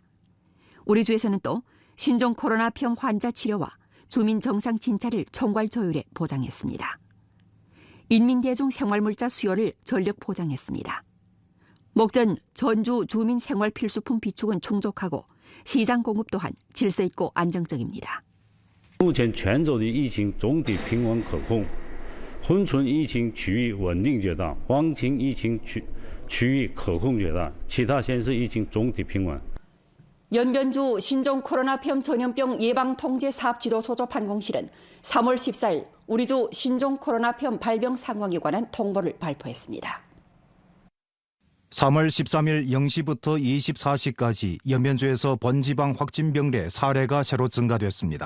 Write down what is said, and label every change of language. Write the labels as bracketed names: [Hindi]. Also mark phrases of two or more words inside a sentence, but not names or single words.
[Korean] 우리 주에서는 또 신종 코로나병 환자 치료와 주민 정상 진찰을 총괄 조율해 보장했습니다. 인민대중 생활물자 수요를 전력 보장했습니다. 목전 전주 주민 생활 필수품 비축은 충족하고 시장 공급 또한 질서 있고 안정적입니다. [Chinese] 目前泉州的疫情总体平稳可控，珲春疫情区域稳定阶段，黄清疫情区域可控阶段，其他县市疫情总体平稳。 [Korean] 연변주 신종 코로나병 전염병 예방 통제 사업 지도 소조 판공실은 3월 14일 우리주 신종 코로나병 발병 상황에 관한 통보를 발표했습니다. 3월 13일 0시부터 24시까지 연변주에서 본지방 확진병례 사례가 새로 증가됐습니다.